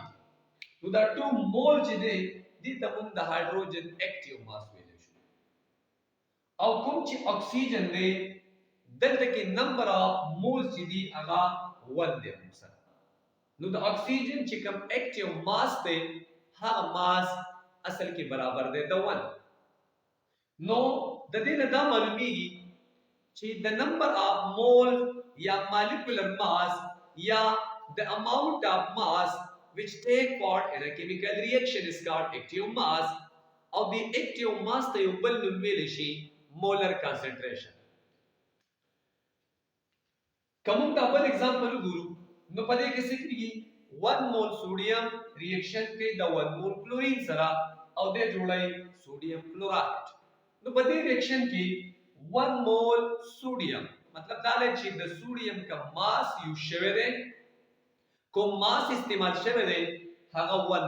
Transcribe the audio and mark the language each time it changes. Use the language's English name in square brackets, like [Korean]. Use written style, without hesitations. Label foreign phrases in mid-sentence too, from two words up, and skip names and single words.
[Pashto] نو دا 2 مول چې دي دې ته موږ د هایدروجن [English] active mass [Pashto] ویلی شو او کوم چې اکسیجن دی دلته کې [English] number of moles [Pashto] چې دي هغه 1 دی موږ سره. نو د اکسیجن چې کوم [English] active mass [Pashto] دی هغه ماس اصل کې برابر دی د 1. نو د دې نه دا معلومیږي چې د [English] number of mole [Pashto] یا [English] molecular mass [Pashto] یا [English] the amount of mass which take part in a chemical reaction is called active mass or the active mass [Pashto] ته یو بل نوم ویلی شي [English] molar concentration. [Pashto] کوم دا بل اگزامپل وګورو نو په دې کې څه کېږي 1 مول سوډیم ریاکشن کوي د 1 مول کلورین سره او د جوړای [English] sodium chloride. [Pashto] نو په دې ریاکشن کې 1 مول سوډیم مطلب دا دی چې د سوډیم کا ماس یو شوی دی کوم ماس استعمال شوی دی هغه 1